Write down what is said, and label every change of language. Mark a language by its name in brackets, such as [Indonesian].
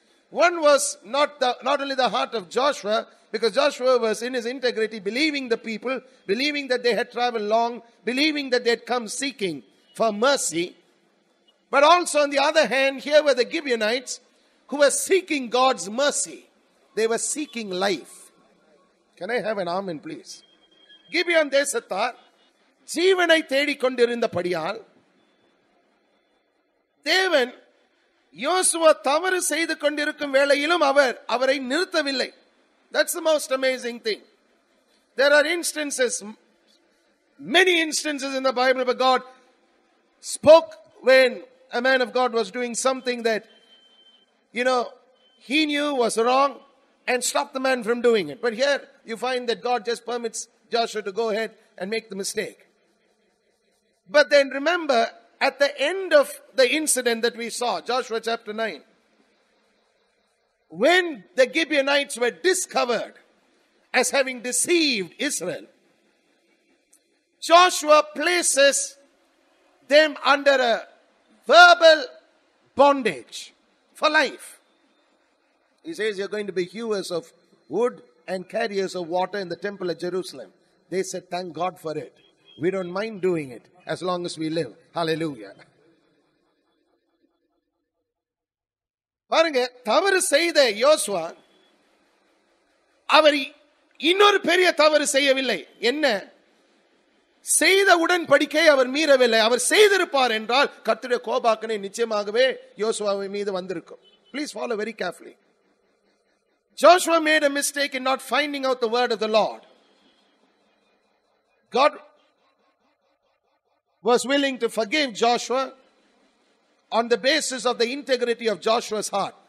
[English] One was not only the heart of Joshua, because Joshua was in his integrity, believing the people, believing that they had traveled long, believing that they had come seeking for mercy. But also on the other hand, here were the Gibeonites who were seeking God's mercy. they were seeking life. Can I have an amen, please? [Tamil] Gibeon தேசத்தார் ஜீவனை தேடிக்கொண்டிருந்தபடியால் தேவன் யோசுவா தவறு செய்து கொண்டிருக்கும் வேளையிலும் அவரை நிறுத்தவில்லை. [English] That's the most amazing thing. There are instances, many instances in the Bible where God spoke when a man of God was doing something that, he knew was wrong and stopped the man from doing it. But here you find that God just permits Joshua to go ahead and make the mistake. But then remember, at the end of the incident that we saw, Joshua chapter 9, when the Gibeonites were discovered as having deceived Israel, Joshua places them under a verbal bondage for life. He says, you're going to be hewers of wood and carriers of water in the temple at Jerusalem. They said, thank God for it. We don't mind doing it as long as we live. Hallelujah. [Tamil] பாருங்க, தவறு செய்த யோசுவா அவர் இன்னொரு பெரிய தவறு செய்யவில்லை. என்ன? செய்த உடன்படிக்கை அவர் மீறவில்லை. அவர் செய்திருப்பார் என்றால் கர்த்தருடைய கோபாக்கனை நிச்சயமாகவே யோசுவாவின் மீது வந்திருக்கும். [English] Please follow very carefully. Joshua made a mistake in not finding out the word of the Lord. God was willing to forgive Joshua on the basis of the integrity of Joshua's heart.